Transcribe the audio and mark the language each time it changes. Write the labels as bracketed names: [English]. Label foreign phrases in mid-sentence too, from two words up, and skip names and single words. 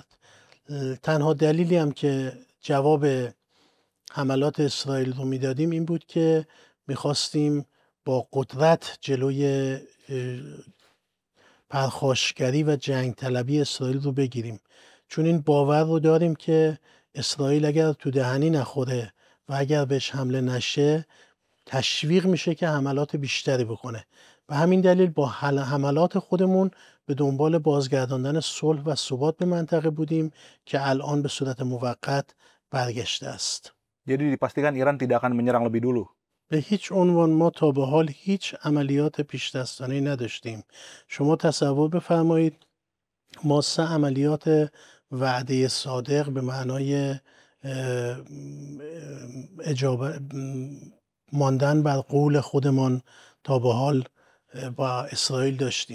[Persian] تنها دلیلی هم که جواب حملات اسرائیل رو میدادیم این بود که میخواستیم با قدرت جلوی پرخاشگری و جنگ طلبی اسرائیل رو بگیریم، چون این باور رو داریم که اسرائیل اگر تو دهنی نخوره و اگر بهش حمله نشه تشویق میشه که حملات بیشتری بکنه. به همین دلیل با حملات خودمون به دنبال بازگرداندن صلح و ثبات به منطقه بودیم که الان به صورت موقت برگشته است. [Indonesian] Jadi dipastikan Iran tidak akan menyerang lebih dulu. [Persian] به هیچ عنوان ما تا به حال هیچ عملیات پیش دستانه نداشتیم. شما تصور بفرمایید ما 3 عملیات وعده صادق به معنای ماندن بر قول خودمان تا به حال با اسرائیل داشتیم.